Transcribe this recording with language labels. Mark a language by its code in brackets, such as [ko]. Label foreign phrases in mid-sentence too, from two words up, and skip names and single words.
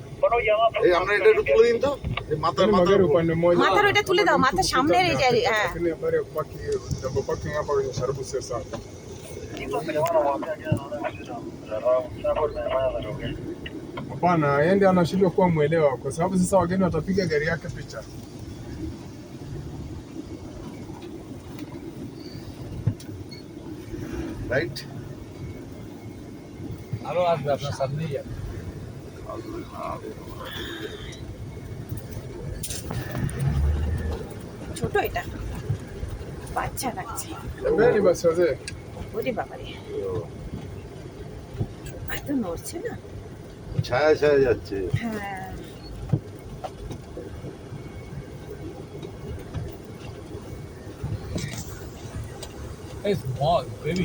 [bn] এই আমরা এটা একটু তুলে দিন তো, এই মাথার মাথার ওইটা তুলে দাও, মাথার সামনের এই যে, হ্যাঁ [sw] Bana yeye anashindwa kuwa mwelewa kwa sababu sasa wageni watapiga gari yake picha. [bn] রাইট। আরো আসবে আপনার সামনেই যাবে। ছোট এটা বাচ্চা লাগছে। [sw] Mbele basi wazee. [bn] ওরে বাবারে, এত নড়ছে না। ছায়া ছায়া যাচ্ছে। হ্যাঁ [en] এই small baby